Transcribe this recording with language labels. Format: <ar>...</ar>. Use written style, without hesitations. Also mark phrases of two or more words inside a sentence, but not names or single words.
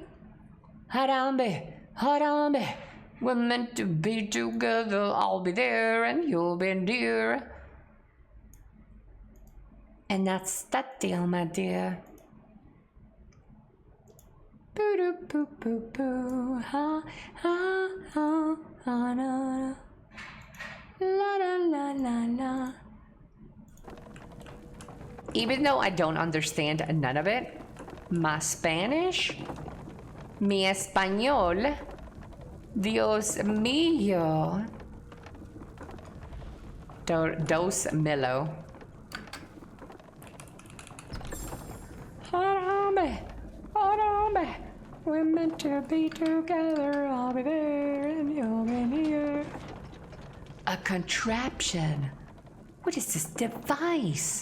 <en>Harambe, harambe. We're meant to be together. I'll be there and you'll be dear. And that's that deal, my dear. Boo doo boo boo boo. Ha ha ha ha na. La la la la la. Even though I don't understand none of it, my Spanish,</en> <es>mi español, Dios mío, dos milo.</es> <en>Harambe, harambe, we're meant to be together. I'll be there and you'll be here. A contraption. What is this device?</en>